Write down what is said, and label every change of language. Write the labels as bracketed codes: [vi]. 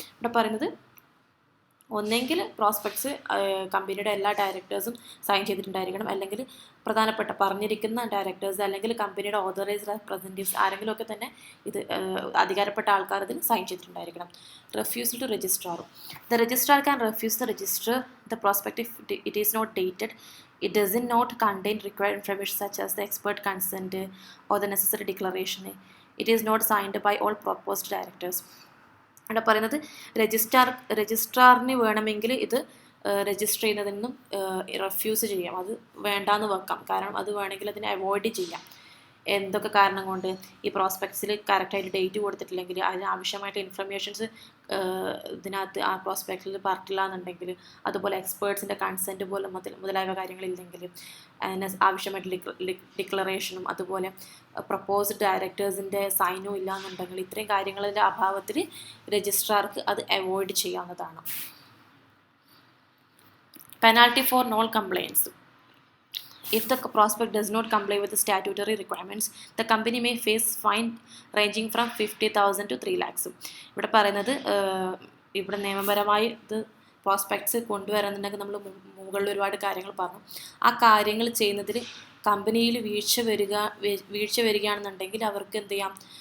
[ml] ഇവിടെ പറയുന്നത് ഒന്നെങ്കിൽ പ്രോസ്പെക്ട്സ് കമ്പനിയുടെ എല്ലാ ഡയറക്ടേഴ്സും സൈൻ ചെയ്തിട്ടുണ്ടായിരിക്കണം, അല്ലെങ്കിൽ പ്രധാനപ്പെട്ട പറഞ്ഞിരിക്കുന്ന ഡയറക്ടേഴ്സ് അല്ലെങ്കിൽ കമ്പനിയുടെ ഓതറൈസ്ഡ് റെപ്രസെൻറ്റേറ്റീവ്സ് ആരെങ്കിലുമൊക്കെ തന്നെ ഇത് അധികാരപ്പെട്ട ആൾക്കാർ ഇതിൽ sign ചെയ്തിട്ടുണ്ടായിരിക്കണം. [en] Refusal to registrar. The registrar can refuse the register the prospect if it is not dated, it does not contain required information such as the expert consent or the necessary declaration. It is not signed by all proposed directors. [ml] ഇവിടെ പറയുന്നത് രജിസ്ട്രാറിന് വേണമെങ്കിൽ ഇത് register ചെയ്യുന്നതിൽ നിന്നും refuse ചെയ്യാം, അത് വേണ്ടാന്ന് വെക്കാം. കാരണം അത് വേണമെങ്കിൽ അതിനെ അവോയ്ഡ് ചെയ്യാം. എന്തൊക്കെ കാരണം കൊണ്ട്? ഈ പ്രോസ്പെക്ട്സിൽ കറക്റ്റായിട്ട് ഡേറ്റ് കൊടുത്തിട്ടില്ലെങ്കിൽ, അതിന് ആവശ്യമായിട്ട് ഇൻഫർമേഷൻസ് ഇതിനകത്ത് ആ പ്രോസ്പെക്റ്റിൽ പറഞ്ഞില്ല എന്നുണ്ടെങ്കിൽ, അതുപോലെ എക്സ്പേർട്സിൻ്റെ കൺസെൻറ്റ് പോലും മുതലായ കാര്യങ്ങളില്ലെങ്കിൽ, അതിന് ആവശ്യമായിട്ട് ഡിക്ലറേഷനും അതുപോലെ പ്രപ്പോസ്ഡ് ഡയറക്ടേഴ്സിൻ്റെ സൈനും ഇല്ല എന്നുണ്ടെങ്കിൽ, ഇത്രയും കാര്യങ്ങളുടെ അഭാവത്തിൽ രജിസ്ട്രാർക്ക് അത് അവോയ്ഡ് ചെയ്യാവുന്നതാണ്. [en] Penalty for non compliance. If the prospect does not comply with the statutory requirements, the company may face fine ranging from 50,000 to 3 lakhs. [ml] ഇവിടെ പറയുന്നത് ഇവിടെ നിയമപരമായി ഇത് പ്രോസ്പെക്ട്സ് കൊണ്ടുവരുന്നുണ്ടെങ്കിൽ നമ്മൾ മുകളിൽ ഒരുപാട് കാര്യങ്ങൾ പറഞ്ഞു. ആ കാര്യങ്ങൾ ചെയ്യുന്നതിൽ കമ്പനിയിൽ വീഴ്ച വരികയാണെന്നുണ്ടെങ്കിൽ അവർക്ക് എന്ത് ചെയ്യാം?